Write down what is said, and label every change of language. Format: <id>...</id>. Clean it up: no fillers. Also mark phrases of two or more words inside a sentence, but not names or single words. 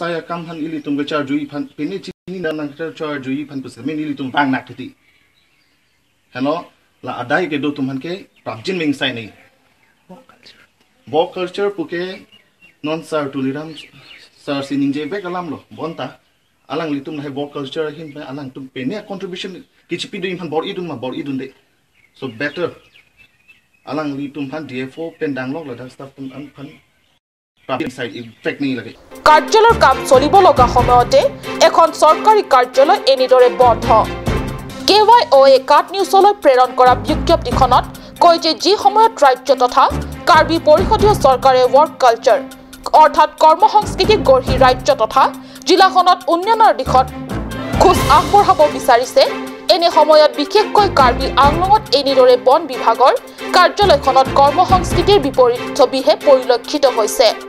<mjw>saya kam han ili tum gachar jui phan pini chini na nang char jui phan pus me ili tum bang nakti hello la adai ke do tum han ke prabjin ming sai nei bo culture puke non sir tuliram sir sining je be kalam lo bonta alang li tum hai bo culture hin pe alang tum pe ne contribution kichi pi do in phan bor idun ma bor idun de so better alang li tum phan DFO pendang lok la da stuff tum an phan</mjw> <as>কাৰ্যালয়ৰ কাম চলিব লগা সময়তে এখন চৰকাৰী কাৰ্যালয় এনেদৰে বন্ধ KYO কাট নিউজলৈ প্ৰেৰণ কৰা বিজ্ঞপ্তিখনত কয় যে যি সময়ত ৰাজ্য তথা কাৰ্বি পৰিষদীয় চৰকাৰে</as> <en>work culture</en> <as>অৰ্থাৎ কৰ্মসংস্কৃতি গঢ়ি ৰাজ্য তথা জিলাখনত উন্নয়নৰ দিশত খোজ আগবঢ়াব বিচাৰিছে এনে সময়ত বিশেষকৈ কাৰ্বি আংলঙত এনেদৰে বন বিভাগৰ কাৰ্যালয়খনত কৰ্মসংস্কৃতিৰ বিপৰীত ছবিহে পৰিলক্ষিত হৈছে</as>